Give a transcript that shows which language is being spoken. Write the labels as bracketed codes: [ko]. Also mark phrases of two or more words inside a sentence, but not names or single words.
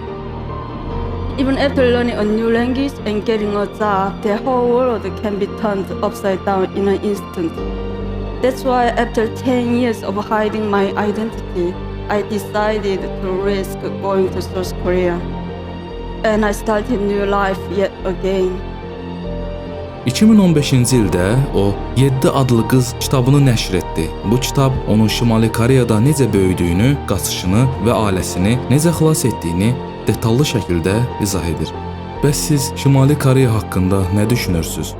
[en] Even after learning a new language and getting a job, their whole world can be turned upside down in an instant. That's why after 10 years of hiding my identity, I decided to risk going to South Korea. And I started new life yet again. [az] 2015-ci ildə o 7 adlı qız kitabını nəşr etdi. Bu kitab onun Şimali Koreyada necə böyüdüyünü, qaçışını və ailəsini necə xilas etdiyini detallı şəkildə izah edir. Bəs siz Şimali Koreya haqqında nə düşünürsünüz?